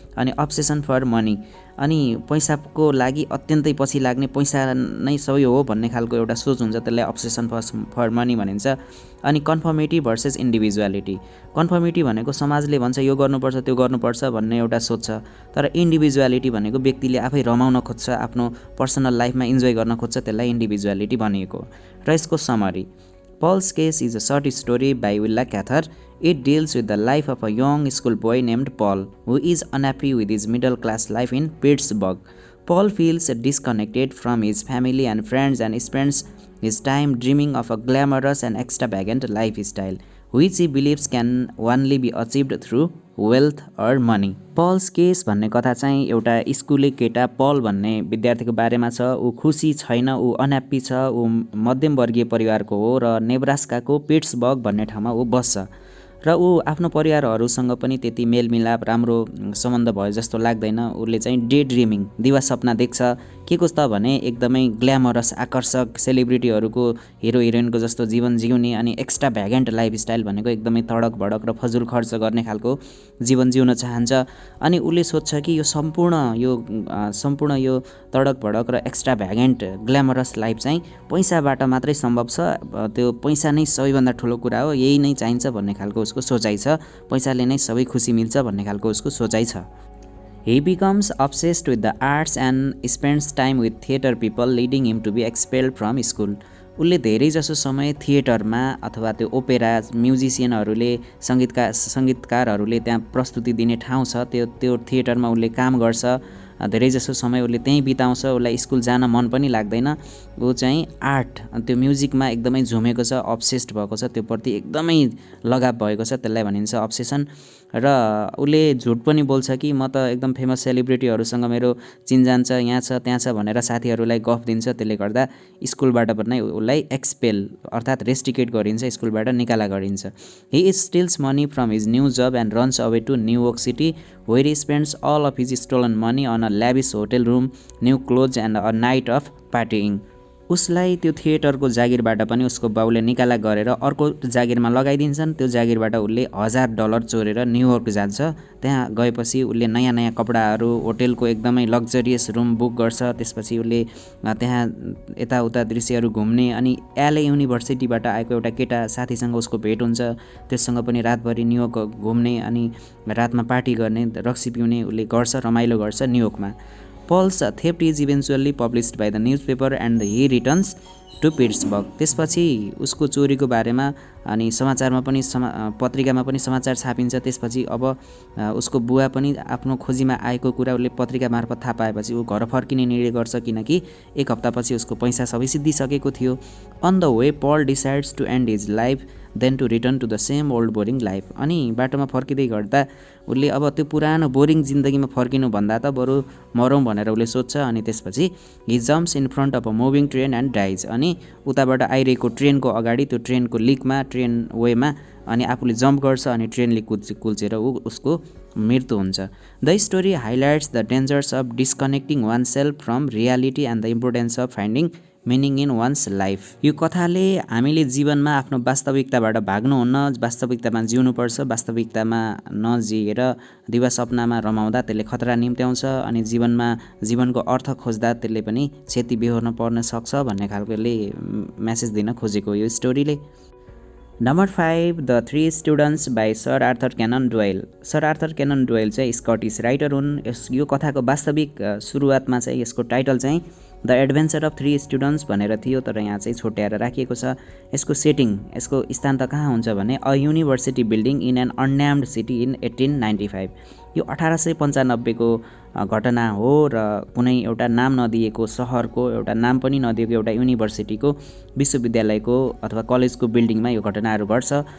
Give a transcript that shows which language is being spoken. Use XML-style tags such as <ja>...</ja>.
<ne>अनि obsession for money, अनि पैसाको लागि अत्यन्तै पछि लाग्ने, पैसा नै सबै हो भन्ने खालको एउटा सोच हुन्छ, त्यसलाई अब्सेसन फर मनी भनिन्छ। अनि कन्फर्मिटी भर्सेस इन्डिभिजुअलिटी, कन्फर्मिटी भनेको समाजले भन्छ यो गर्नुपर्छ त्यो गर्नुपर्छ भन्ने एउटा सोच छ, तर इन्डिभिजुअलिटी भनेको व्यक्तिले आफै रमाउन खोज्छ, आफ्नो पर्सनल लाइफमा इन्जोय गर्न खोज्छ, त्यसलाई इन्डिभिजुअलिटी भनिएको। र यसको summary,</ne> <en>Paul's Case is a short story by Willa Cather. It deals with the life of a young schoolboy named Paul, who is unhappy with his middle-class life in Pittsburgh. Paul feels disconnected from his family and friends and spends his time dreaming of a glamorous and extravagant lifestyle, which he believes can only be achieved through wealth or money.</en> <ne>Paul's Case भन्ने कथा चाहिँ एउटा स्कुले केटा पल भन्ने विद्यार्थीको बारेमा छ। ऊ खुसी छैन, ऊ अनह्याप्पी छ, ऊ मध्यमवर्गीय परिवारको हो र नेब्रास्काको पिट्सबर्ग भन्ने ठाउँमा ऊ बस्छ र ऊ आफ्नो परिवारहरूसँग पनि त्यति मेलमिलाप राम्रो सम्बन्ध भयो जस्तो लाग्दैन। उसले चाहिँ डे ड्रिमिङ दिवा सपना देख्छ के कस्तो भने एकदमै ग्ल्यामरस आकर्षक सेलिब्रिटीहरूको हिरो हिरोइनको जस्तो जीवन जिउने अनि एक्स्ट्रा भ्यागेन्ट लाइफस्टाइल भनेको एकदमै तडक भडक र फजुल खर्च गर्ने खालको जीवन जिउन चाहन्छ। अनि उसले सोध्छ कि यो सम्पूर्ण यो तडक भडक र एक्स्ट्रा भ्यागेन्ट ग्ल्यामरस लाइफ चाहिँ पैसाबाट मात्रै सम्भव छ, त्यो पैसा नै सबैभन्दा ठुलो कुरा हो, यही नै चाहिन्छ भन्ने खालको उसको सोचाइ छ। पैसाले नै सबै खुसी मिल्छ भन्ने खालको उसको सोचाइ छ।</ne> <en>He becomes obsessed with the arts and spends time with theater people, leading him to be expelled from school.</en> <ne>उसले धेरै जसो समय थिएटरमा अथवा त्यो ओपेरा म्युजिसियनहरूले सङ्गीतकारहरूले त्यहाँ प्रस्तुति दिने ठाउँ छ, त्यो थिएटरमा उसले काम गर्छ। धेरै जसो समय उसले त्यहीँ बिताउँछ। उसलाई स्कुल जान मन पनि लाग्दैन। ऊ चाहिँ आर्ट त्यो म्युजिकमा एकदमै झुमेको छ, अब्सेस्ड भएको छ, त्यो प्रति एकदमै लगाव भएको छ, त्यसलाई भनिन्छ अब्सेसन। र उसले झुट पनि बोल्छ कि म त एकदम फेमस सेलिब्रिटीहरूसँग मेरो चिनजान छ, यहाँ छ त्यहाँ छ भनेर साथीहरूलाई गफ दिन्छ। त्यसले गर्दा स्कुलबाट पनि उसलाई एक्सपेल अर्थात् रेस्टिकेट गरिन्छ, स्कुलबाट निकाला गरिन्छ।</ne> <en>He steals money from his new job and runs away to New York city where he spends all of his stolen money on a lavish hotel room, new clothes and a night of partying.</en> <ne>उसलाई त्यो थिएटरको जागिरबाट पनि उसको बाउले निकाला गरेर अर्को जागिरमा लगाइदिन्छन्। त्यो जागिरबाट उसले $1000 चोरेर न्युयोर्क जान्छ। त्यहाँ गएपछि उसले नयाँ नयाँ कपडाहरू, होटेलको एकदमै लग्जरियस रुम बुक गर्छ। त्यसपछि उसले त्यहाँ यताउता दृश्यहरू घुम्ने अनि एलए युनिभर्सिटीबाट आएको एउटा केटा साथीसँग उसको भेट हुन्छ। त्यससँग पनि रातभरि न्युयोर्क घुम्ने अनि रातमा पार्टी गर्ने, रक्सी पिउने उसले गर्छ, रमाइलो गर्छ न्युयोर्कमा।</ne> <en>Paul's theft is eventually published by the newspaper and he returns to Pittsburgh.</en> <ne>त्यसपछि उसको चोरीको बारेमा अनि समाचारमा पनि पत्रिकामा पनि समाचार छापिन्छ। त्यसपछि अब उसको बुवा पनि आफ्नो खोजीमा आएको कुरा उसले पत्रिका मार्फत थाहा पाएपछि ऊ घर फर्किने निर्णय गर्छ, किनकि एक हप्तापछि उसको पैसा सबै सिद्धिसकेको थियो।</ne> <en>On the way Paul decides to end his life then to return to the same old boring life.</en> <ne>अनि बाटोमा फर्किँदै गर्दा उसले अब त्यो पुरानो बोरिङ जिन्दगीमा फर्किनु भन्दा त बरु मरौँ भनेर उसले सोध्छ। अनि त्यसपछि</ne> <en>he jumps in front of a moving train and dies.</en> <ne>अनि उताबाट आइरहेको ट्रेनको अगाडि त्यो ट्रेनको लिकमा, ट्रेन वेमा अनि आफूले जम्प गर्छ अनि ट्रेनले कुल्चेर उसको मृत्यु हुन्छ।</ne> <en>The story highlights the dangers of disconnecting oneself from reality and the importance of finding meaning in one's life.</en> <ne>यो कथाले हामीले जीवनमा आफ्नो वास्तविकताबाट भाग्नुहुन्न, वास्तविकतामा जिउनुपर्छ। वास्तविकतामा नजिएर दिवा सपनामा रमाउँदा त्यसले खतरा निम्त्याउँछ अनि जीवनको अर्थ खोज्दा त्यसले पनि क्षति बेहोर्न पर्न सक्छ भन्ने खालकोले मेसेज दिन खोजेको यो स्टोरीले।</ne> <en>Number 5 the three students by sir Arthur Conan Doyle.</en> <ne>Sir Arthur canine dial चाहिँ स्कटिस राइटर हुन्। यो कथाको वास्तविक सुरुवातमा चाहिँ यसको टाइटल चाहिँ the adventure of three students भनेर थियो, तर यहाँ चाहिँ छुट्याएर राखिएको छ। यसको सेटिङ, यसको स्थान त कहाँ हुन्छ भने</ne> <en>A university building in an unnamed city in 1895।</en> <ne>यो 1895 को घटना हो र कुनै एउटा नाम नदिएको सहरको, एउटा नाम पनि नदिएको एउटा युनिभर्सिटीको, विश्वविद्यालयको अथवा कलेजको बिल्डिङमा यो घटनाहरू घट्छ।</ne>